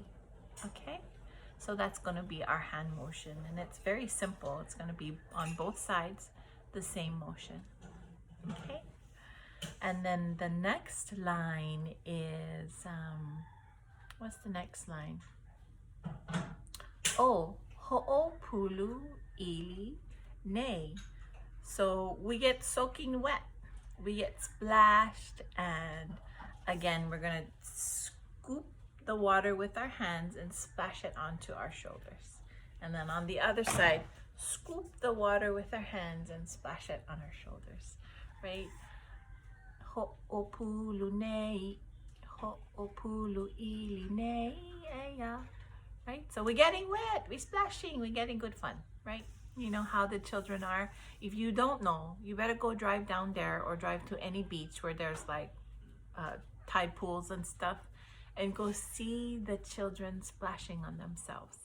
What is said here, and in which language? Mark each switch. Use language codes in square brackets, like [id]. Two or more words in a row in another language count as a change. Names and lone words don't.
[en] Okay, so that's going to be our hand motion, and it's very simple. It's going to be on both sides the same motion. Okay, and then the next line is what's the next line? [haw] Oh, ho'opulu ili nei. [en] So we get soaking wet, we get splashed, and again we're gonna scoop the water with our hands and splash it onto our shoulders. And then on the other side, scoop the water with our hands and splash it on our shoulders, right? [haw] Ho'opulu nei, ho'opulu ili nei, [en] yeah. Right? So we're getting wet, we're splashing, we're getting good fun, right? You know how the children are. If you don't know, you better go drive down there or drive to any beach where there's like tide pools and stuff, and go see the children splashing on themselves.